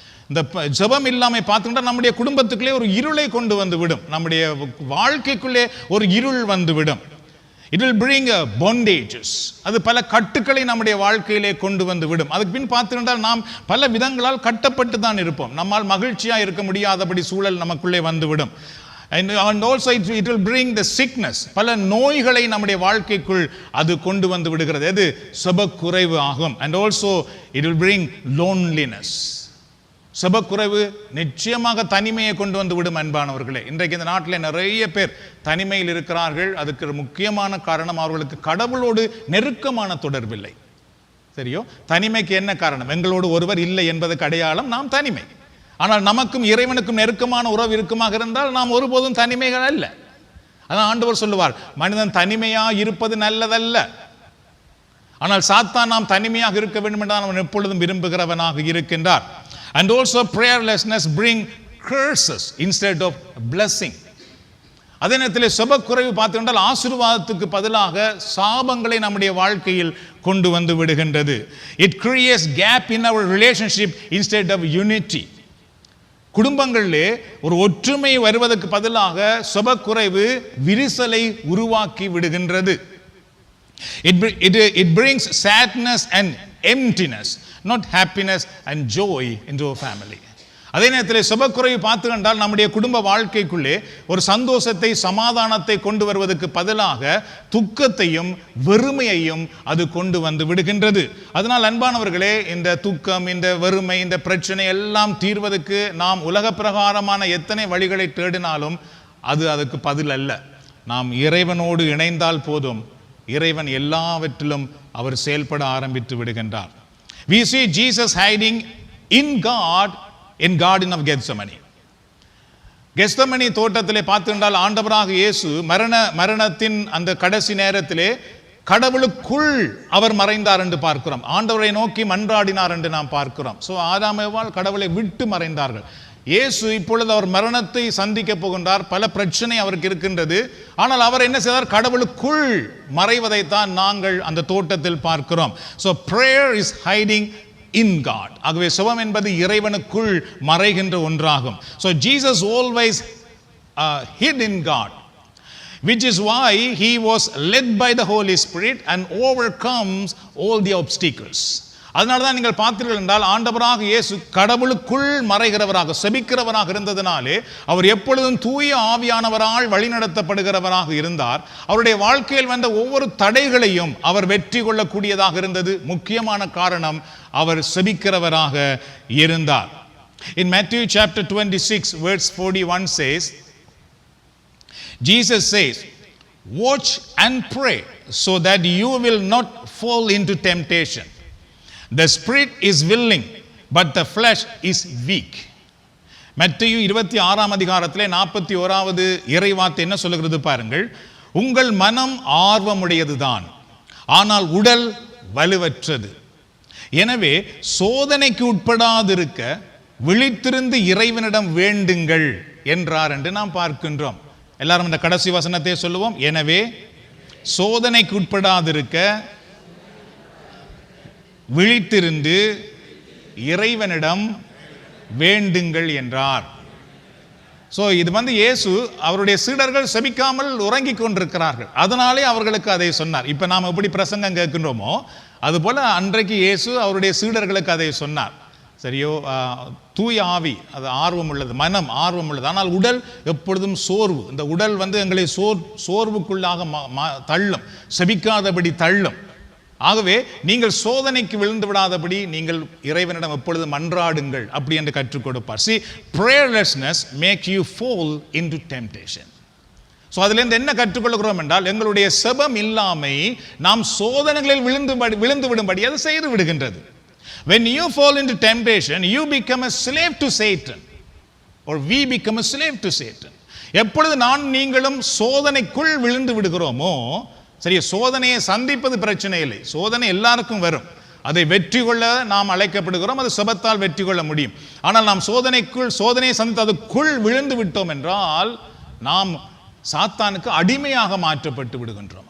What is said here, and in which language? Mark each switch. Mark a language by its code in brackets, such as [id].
[ta] இந்த ஜெபம் இல்லாமல் பார்த்துக்கிட்டா நம்முடைய குடும்பத்துக்குள்ளே ஒரு இருளை கொண்டு வந்து விடும், நம்முடைய வாழ்க்கைக்குள்ளே ஒரு இருள் வந்து விடும். [en] It will bring bondages. [ta] அது பல கட்டுக்களை நம்முடைய வாழ்க்கையிலே கொண்டு வந்து விடும். அதுக்கு பின் பார்த்துக்கிட்டால் நாம் பல விதங்களால் கட்டப்பட்டு தான் இருப்போம். நம்மால் மகிழ்ச்சியாக இருக்க முடியாதபடி சூழல் நமக்குள்ளே வந்து விடும். [en] And also it will bring the sickness. [ta] பல நோய்களை நம்முடைய வாழ்க்கைக்குள் அது கொண்டு வந்து விடுகிறது. அது செபக்குறைவு ஆகும். [en] And also it will bring loneliness. [ta] செபக்குறைவு நிச்சயமாக தனிமையை கொண்டு வந்து விடும் அன்பானவர்களே. இன்றைக்கு இந்த நாட்டில் நிறைய பேர் தனிமையில் இருக்கிறார்கள். அதுக்கு முக்கியமான காரணம் அவர்களுக்கு கடவுளோடு நெருக்கமான தொடர்பில்லை. சரியோ? தனிமைக்கு என்ன காரணம்? எங்களோடு ஒருவர் இல்லை என்பதற்கு அடையாளம் நாம் தனிமை. ஆனால் நமக்கும் இறைவனுக்கும் நெருக்கமான உறவு இருக்குமாக இருந்தால் நாம் ஒருபோதும் தனிமைகள் அல்ல. அதான் ஆண்டவர் சொல்லுவார், மனிதன் தனிமையா இருப்பது நல்லதல்ல. ஆனால் சாத்தான் நாம் தனிமையாக இருக்க வேண்டும் என்றால் அவன் எப்பொழுதும் விரும்புகிறவனாக இருக்கின்றார். [en] And also prayerlessness bring curses instead of blessing. [ta] அதே நேரத்தில் செபக்குறைவு பார்த்துக்கிட்டால் ஆசீர்வாதத்துக்கு பதிலாக சாபங்களை நம்முடைய வாழ்க்கையில் கொண்டு வந்து விடுகின்றது. [en] It creates gap in our relationship instead of unity. [ta] குடும்பங்களிலே ஒரு ஒற்றுமை வருவதற்கு பதிலாக செபக்குறைவு விரிசலை உருவாக்கி விடுகின்றது. [en] It brings sadness and emptiness, not happiness and joy into a family. [ta] அதே நேரத்தில் செபக்குறைவு பார்த்து கண்டால் நம்முடைய குடும்ப வாழ்க்கைக்குள்ளே ஒரு சந்தோஷத்தை, சமாதானத்தை கொண்டு வருவதற்கு பதிலாக துக்கத்தையும் வெறுமையையும் அது கொண்டு வந்து விடுகின்றது. அதனால் அன்பானவர்களே, இந்த துக்கம், இந்த வெறுமை, இந்த பிரச்சனை எல்லாம் தீர்வதற்கு நாம் உலக பிரகாரமான எத்தனை வழிகளை தேடினாலும் அதுக்கு பதில் அல்ல. நாம் இறைவனோடு இணைந்தால் போதும், இறைவன் எல்லாவற்றிலும் அவர் செயல்பட ஆரம்பித்து விடுகின்றார். [en] We see Jesus hiding in God in Garden of Gethsemane. [ta] தோட்டத்திலே பார்த்துட்டால் ஆண்டவராக இயேசு மரணத்தின் அந்த கடைசி நேரத்திலே கடவுளுக்குள் அவர் மறைந்தார் என்று பார்க்கிறோம். ஆண்டவரை நோக்கி மன்றாடினார் என்று நாம் பார்க்கிறோம். ஸோ ஆதாம் ஏவாள் கடவுளை விட்டு மறைந்தார்கள். இயேசு இப்பொழுது அவர் மரணத்தை சந்திக்க போகின்றார். பல பிரச்சனை அவருக்கு இருக்கின்றது. ஆனால் அவர் என்ன செய்தார்? கடவுளுக்குள் மறைவதைத்தான் நாங்கள் அந்த தோட்டத்தில் பார்க்கிறோம். [en] So prayer is hiding in God. [ta] ஆகவே சுபம் என்பது இறைவனுக்குள் மறைகின்ற ஒன்றாகும். [en] So Jesus always hid in God, which is why he was led by the Holy Spirit and overcomes all the obstacles. [ta] அதனால தான் நீங்கள் பார்த்தீர்கள் என்றால் ஆண்டவராக இயேசு கடவுளுக்குள் மறைகிறவராக செபிக்கிறவராக இருந்ததினாலே அவர் எப்பொழுதும் தூய ஆவியானவரால் வழிநடத்தப்படுகிறவராக இருந்தார். அவருடைய வாழ்க்கையில் வந்த ஒவ்வொரு தடைகளையும் அவர் வெற்றி கொள்ளக்கூடியதாக இருந்தது. முக்கியமான காரணம் அவர் செபிக்கிறவராக இருந்தார். [en] In Matthew chapter 26 verse 41 says, Jesus says, watch and pray so that you will not fall into temptation. The spirit is willing, but the flesh is weak. [ta] மத்தேயு 26ஆம் அதிகாரத்திலே 41வது இறைவார்த்தை என்ன சொல்லுகிறது பாருங்கள். உங்கள் மனம் ஆர்வமுடையதுதான், ஆனால் உடல் வலுவற்றது. எனவே சோதனைக்கு உட்படாதிருக்க விழித்திருந்து இறைவனிடம் வேண்டுங்கள் என்றார் என்று நாம் பார்க்கின்றோம். எல்லாரும் இந்த கடைசி வசனத்தை சொல்லுவோம். எனவே சோதனைக்கு உட்படாதிருக்க விழித்திருந்து இறைவனிடம் வேண்டுங்கள் என்றார். ஸோ இது இயேசு அவருடைய சீடர்கள் செபிக்காமல் உறங்கிக் கொண்டிருக்கிறார்கள். அதனாலே அவர்களுக்கு அதை சொன்னார். இப்போ நாம் எப்படி பிரசங்கம் கேட்கின்றோமோ அதுபோல அன்றைக்கு இயேசு அவருடைய சீடர்களுக்கு அதை சொன்னார். சரியோ, தூய ஆவி அது ஆர்வம் உள்ளது, மனம் ஆர்வம் உள்ளது, ஆனால் உடல் எப்பொழுதும் சோர்வு. இந்த உடல் எங்களை சோர்வுக்குள்ளாக தள்ளும், செபிக்காதபடி தள்ளும். ஆகவே நீங்கள் சோதனைக்கு விழுந்து விடாதபடி நீங்கள் இறைவனிடம் எப்பொழுது மன்றாடுங்கள் அப்படி என்று கற்றுக் கொடுப்பார். [en] See, prayerlessness make you fall into temptation. [ta] So அதிலிருந்து என்ன கற்றுக்கொள்கிறோம் என்றால் எங்களுடைய செபம் இல்லாமை நாம் சோதனைகளில் விழுந்து விடும்படி அது செய்து விடுகின்றது. [en] When you fall into temptation, you become a slave to Satan, or we become a slave to Satan. [ta] எப்பொழுது நீங்களும் சோதனைக்குள் விழுந்து விடுகிறோமோ, சரி, சோதனையை சந்திப்பது பிரச்சனை இல்லை, சோதனை எல்லாருக்கும் வரும், அதை வெற்றி கொள்ள நாம் அழைக்கப்படுகிறோம், அது செபத்தால் வெற்றி கொள்ள முடியும். ஆனால் நாம் சோதனையை சந்தித்து அதுக்குள் விழுந்து விட்டோம் என்றால் நாம் சாத்தானுக்கு அடிமையாக மாற்றப்பட்டு விடுகின்றோம்.